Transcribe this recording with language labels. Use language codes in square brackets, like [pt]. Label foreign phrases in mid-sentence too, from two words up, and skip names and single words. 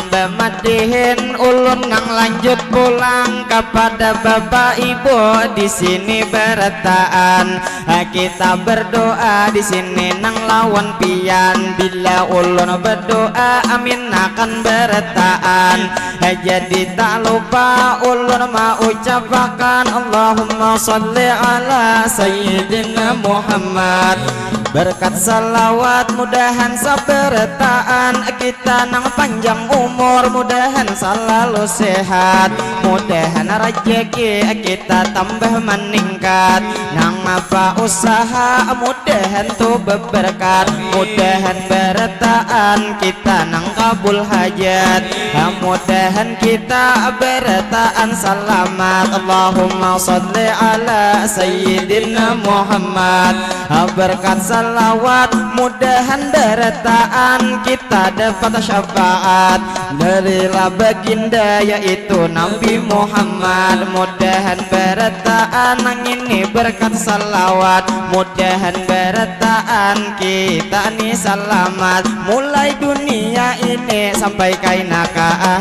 [bjn] bemadihin ulun nang lanjut pulang kepada bapak ibu di sini bertaan kita berdoa di sini nang lawan pian bila ulun berdoa amin akan bertaan jadi tak lupa ulun mau ucapkan [ar] اللهم صل على سيدنا محمد [bjn] berkat salawat mudahan sabertaan kita nang panjang umur mudahan selalu sehat mudahan rezeki kita tambah meningkat nang apa usaha mudahan tuh berberkat mudahan bertaan kita nang kabul hajat mudahan kita bertaan selamat [ar] اللهم صل على سيدنا محمد [bjn] berkat salawat mudahan bertaan kita dapat syafaat dari baginda yaitu Nabi Muhammad mudahan bertaan ini berkat salawat mudahan bertaan kita nih selamat mulai dunia ini sampai kaina ke